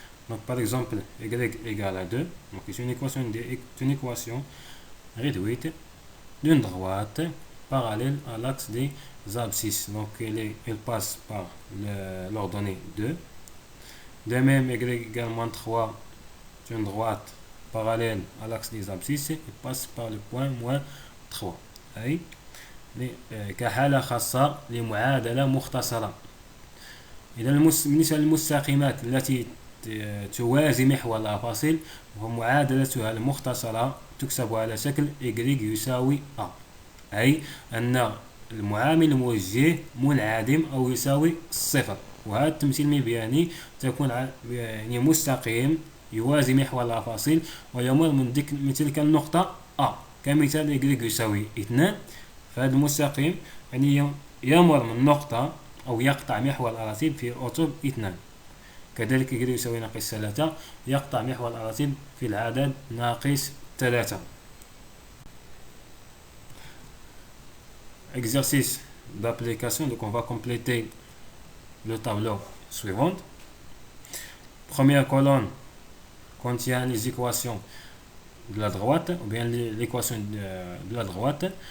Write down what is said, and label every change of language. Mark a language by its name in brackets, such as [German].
[French] Donc par exemple y égale à 2, donc c'est une équation réduite d'une droite parallèle à l'axe des abscisses. Donc elle passe par l'ordonnée 2. De même y égale moins 3, c'est une droite parallèle à l'axe des abscisses, elle passe par le point moins 3. [Arabic] أي كحالة خاصة لمعادلة مختصرة. إذا بالنسبة للمستقيمات التي توازي محور الأفاصيل ومعادلتها المختصرة تكتب على شكل y يساوي a، أي أن المعامل الموجه منعدم أو يساوي صفر. وهذا التمثيل المبياني تكون يعني مستقيم يوازي محور الأفاصيل ويمر من تلك النقطة A كمثال y يساوي 2. فهذا المستقيم يعني يمر من نقطة أو يقطع محور الأراتب في الأطر 2. كذلك y يساوي ناقص 3 يقطع محور الأراتب في العدد ناقص 3. [French] Exercice d'application, donc on va compléter le tableau suivant. Première colonne contient les équations de la droite, ou bien l'équation de la droite.